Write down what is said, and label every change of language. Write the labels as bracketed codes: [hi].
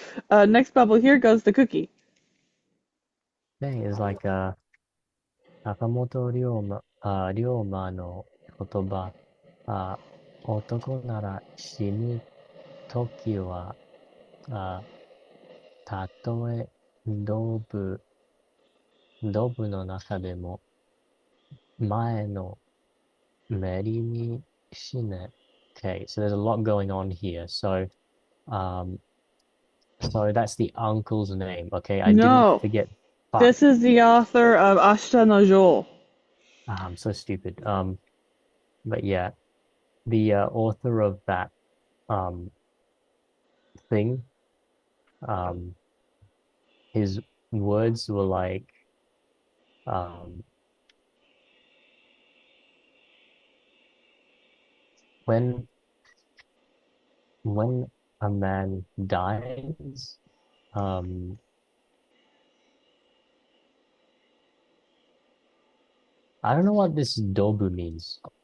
[en] Next bubble here goes the cookie. Dang, it's like [ja] Sakamoto Ryoma no kotoba. 男なら死ぬときは、たとえドブの中でも前のめりに死ね. [en] Okay, so there's a lot going on here. Um, so that's the uncle's name. Okay, I didn't No, forget. Fuck, this is the author of Ashita no Joel. I'm so stupid. But yeah, the author of that um thing, um, his words were like, um, when when a man dies, um, I don't know what this dobu means.